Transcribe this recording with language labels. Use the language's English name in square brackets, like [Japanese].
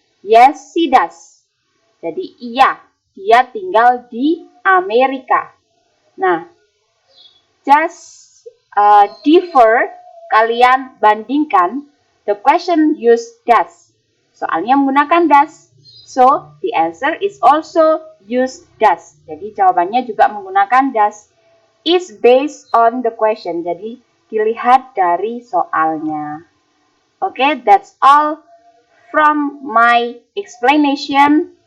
[English] Yes, she does. [Indonesian] Jadi iya, dia tinggal di Amerika. Nah, [English] just differ, [Indonesian] kalian bandingkan. [English] The question use does. [Indonesian] Soalnya menggunakan does. [English] So, the answer is also use does. [Indonesian] Jadi jawabannya juga menggunakan does. [English] Is based on the question. [Indonesian] Jadi dilihat dari soalnya. [English] Okay, that's all from my explanation.